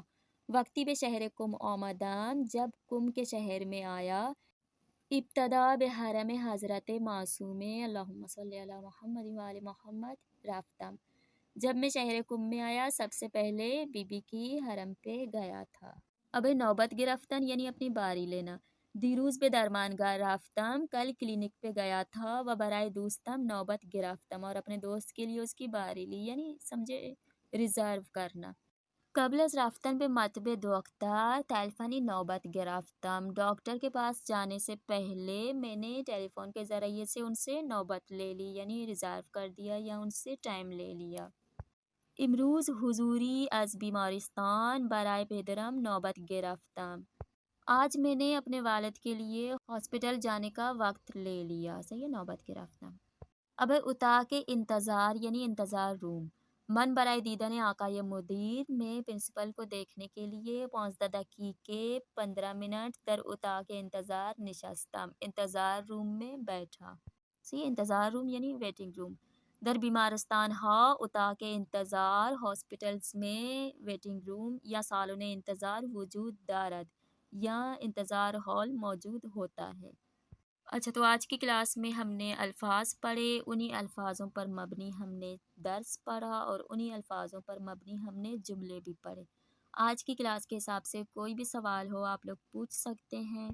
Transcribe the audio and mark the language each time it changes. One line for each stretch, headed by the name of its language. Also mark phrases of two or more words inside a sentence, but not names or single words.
Persian: وقتی به شہر کم آمدم،
Urdu: جب کم کے شہر میں آیا،
Persian: ابتدا به حرم حضرت معصومہ،
Arabic: اللہم صلی علی محمد و آل محمد
Urdu: رفتم، جب میں شہر کم میں آیا سب سے پہلے بی بی کی حرم پہ گیا تھا۔ اب
Persian: نوبت گرفتن
Urdu: یعنی اپنی باری لینا،
Persian: دیروز به درمانگاه رفتم،
Urdu: کل کلینک پہ گیا تھا
Persian: و برائے دوستم نوبت گرفتم،
Urdu: اور اپنے دوست کے لیے اس کی باری لی، یعنی سمجھے ریزرو کرنا.
Persian: قبل از رفتن به مطب دکتر تلفنی نوبت گرفتم،
Urdu: ڈاکٹر کے پاس جانے سے پہلے میں نے ٹیلی فون کے ذریعے سے ان سے نوبت لے لی، یعنی ریزرو کر دیا یا ان سے ٹائم لے لیا.
Persian: امروز حضوری از بیمارستان برائے پدرم نوبت گرفتم،
Urdu: آج میں نے اپنے والد کے لیے ہاسپٹل جانے کا وقت لے لیا. صحیح ہے،
Persian: نوبت گرفتم.
Urdu: اب
Persian: اتاق انتظار
Urdu: یعنی انتظار روم.
Persian: من برائے دیدن آقای مدیر
Urdu: میں پرنسپل کو دیکھنے کے لیے
Persian: 15 دقیقے
Urdu: 15 منٹ
Persian: در اتاق انتظار نشستم،
Urdu: انتظار روم میں بیٹھا. سی انتظار روم یعنی
English: waiting room.
Persian: در بیمارستان ها اتاق انتظار،
Urdu: ہاسپٹلز میں
English: waiting room
Urdu: یا
Persian: سالن انتظار وجود دارد
Urdu: یا انتظار ہال موجود ہوتا ہے. اچھا، تو آج کی کلاس میں ہم نے الفاظ پڑھے، انہی الفاظوں پر مبنی ہم نے درس پڑھا اور انہی الفاظوں پر مبنی ہم نے جملے بھی پڑھے. آج کی کلاس کے حساب سے کوئی بھی سوال ہو آپ لوگ پوچھ سکتے ہیں.